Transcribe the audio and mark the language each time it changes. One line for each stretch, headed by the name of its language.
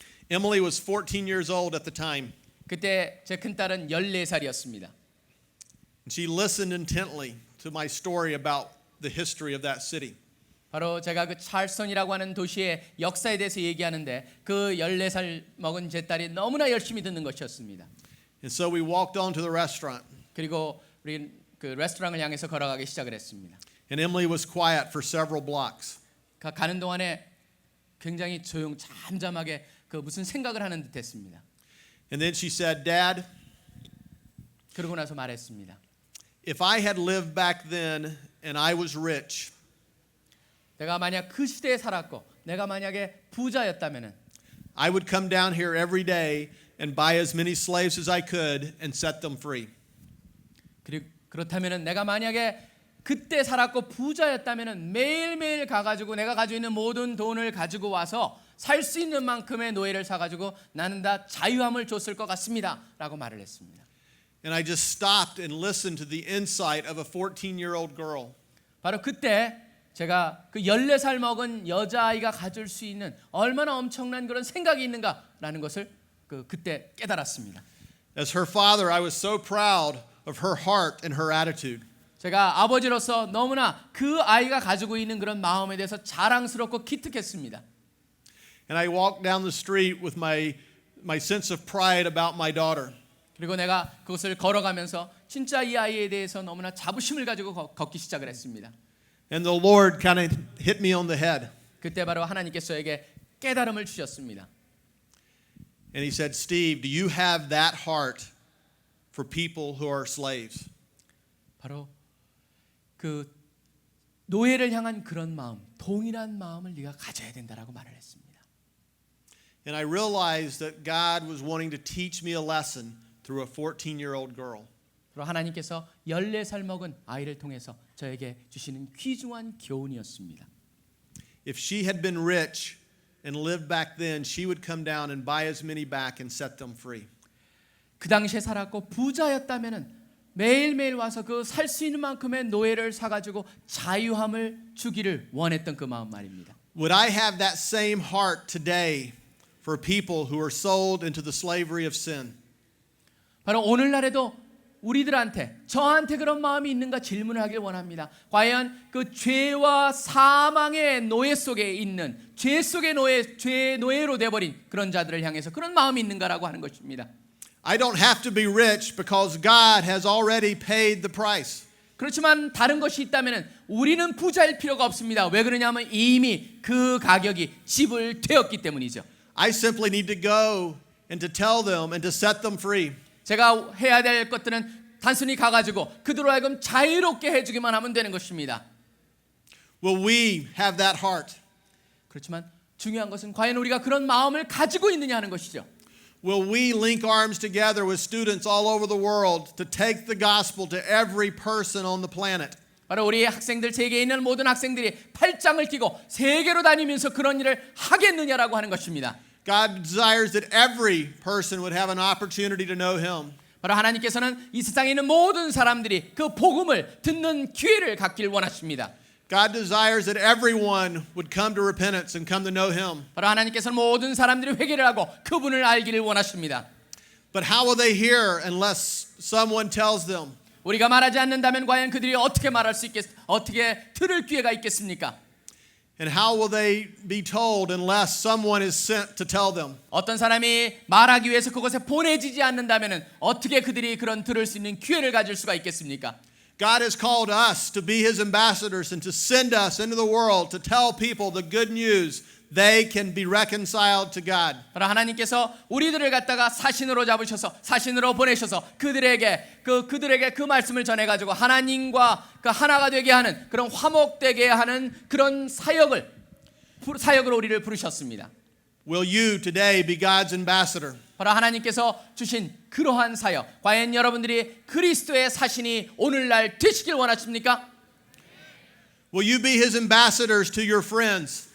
English: Emily was 14 years old at the time.
Korean: 그때 제 큰딸은 14살이었습니다.
English: And she listened intently to my story about the history of that city.
Korean: 바로 제가 그 찰스턴이라고 하는 도시의 역사에 대해서 얘기하는데 그 14살 먹은 제 딸이 너무나 열심히 듣는 것이었습니다.
English: And so we walked on to the restaurant.
Korean: 그리고 우리 그 레스토랑을 향해서 걸어가기 시작을 했습니다.
English: And Emily was quiet for several blocks.
Korean: 가는 동안에 굉장히 잠잠하게 그 무슨 생각을 하는 듯했습니다.
English: And then she said, Dad,
Korean: 그러고 나서 말했습니다.
English: if I had lived back then and I was rich,
Korean: 내가 만약 그 시대에 살았고 내가 만약에 부자였다면은
English: I would come down here every day and buy as many slaves as I could and set them free.
Korean: 그렇다면은 내가 만약에 그때 살았고 부자였다면은 매일매일 가가지고 내가 가지고 있는 모든 돈을 가지고 와서 살 수 있는 만큼의 노예를 사가지고 나는 다 자유함을 줬을 것 같습니다 라고 말을 했습니다.
English: And I just stopped and listened to the insight of a 14-year-old girl.
Korean: 바로 그때 제가 그 14살 먹은 여자아이가 가질 수 있는 얼마나 엄청난 그런 생각이 있는가라는 것을 그때 깨달았습니다.
English: As her father, I was so proud of her heart and her attitude.
Korean: 제가 아버지로서 너무나 그 아이가 가지고 있는 그런 마음에 대해서 자랑스럽고 기특했습니다.
English: And I walked down the street with my sense of pride about my daughter.
Korean: 그리고 내가 그것을 걸어가면서 진짜 이 아이에 대해서 너무나 자부심을 가지고 걷기 시작을 했습니다.
English: And the Lord kind of hit me on the head.
Korean: 그때 바로 하나님께서 저에게 깨달음을 주셨습니다.
English: And he said, Steve, do you have that heart for people who are slaves?
Korean: 바로 그 노예를 향한 그런 마음, 동일한 마음을 네가 가져야 된다라고 말을 했습니다.
English: And I realized that God was wanting to teach me a lesson through a 14-year-old girl.
Korean: 그리고 하나님께서 14살 먹은 아이를 통해서 저에게 주시는 귀중한 교훈이었습니다.
English: If she had been rich and lived back then, she would come down and buy as many back and set them free.
Korean: 그 당시에 살았고 부자였다면은 매일매일 와서 그 살 수 있는 만큼의 노예를 사가지고 자유함을 주기를 원했던 그 마음 말입니다.
English: Would I have that same heart today for people who are sold into the slavery of sin?
Korean: 바로 오늘날에도 우리들한테 저한테 그런 마음이 있는가 질문을 하길 원합니다. 과연 그 죄와 사망의 노예 속에 있는 죄 속의 죄의 노예로 돼버린 그런 자들을 향해서 그런 마음이 있는가라고 하는 것입니다.
English: I don't have to be rich because God has already paid the price.
Korean: 그렇지만 다른 것이 있다면 우리는 부자일 필요가 없습니다. 왜 그러냐면 이미 그 가격이 지불되었기 때문이죠.
English: I simply need to go and to tell them and to set them free.
Korean: 제가 해야 될 것들은 단순히 가가지고 그들로 하여금 자유롭게 해주기만 하면 되는 것입니다.
English: Will we have that heart?
Korean: 그렇지만 중요한 것은 과연 우리가 그런 마음을 가지고 있느냐 하는 것이죠.
English: Will we link arms together with students all over the world to take the gospel to every person on the planet?
Korean: 바로 우리 학생들, 세계에 있는 모든 학생들이 팔짱을 끼고 세계로 다니면서 그런 일을 하겠느냐라고 하는 것입니다.
English: God desires that every person would have an opportunity to know Him.
Korean: 바로 하나님께서는 이 세상에 있는 모든 사람들이 그 복음을 듣는 기회를 갖길 원하십니다.
English: God desires that everyone would come to repentance and come to know Him.
Korean: 바로 하나님께서는 모든 사람들이 회개를 하고 그분을 알기를 원하십니다.
English: But how will they hear unless someone tells them?
Korean: 우리가 말하지 않는다면 과연 그들이 어떻게 말할 수 어떻게 들을 기회가 있겠습니까?
English: And how will they be told unless someone is sent to tell them?
Korean: 어떤 사람이 말하기 위해서 그곳에 보내지지 않는다면 어떻게 그들이 그런 들을 수 있는 기회를 가질 수가 있겠습니까?
English: God has called us to be His ambassadors and to send us into the world to tell people the good news. They can be reconciled to God.
Korean: 바로 하나님께서 우리들을 갖다가 사신으로 잡으셔서 사신으로 보내셔서 그들에게 그 말씀을 전해 가지고 하나님과 그 하나가 되게 하는 그런 화목되게 하는 그런 사역으로 우리를 부르셨습니다.
English: Will you today be God's ambassador?
Korean: 바로 하나님께서 주신 그러한 사역, 과연 여러분들이 그리스도의 사신이 오늘날 되시길 원하십니까?
English: Will you be his ambassadors to your friends?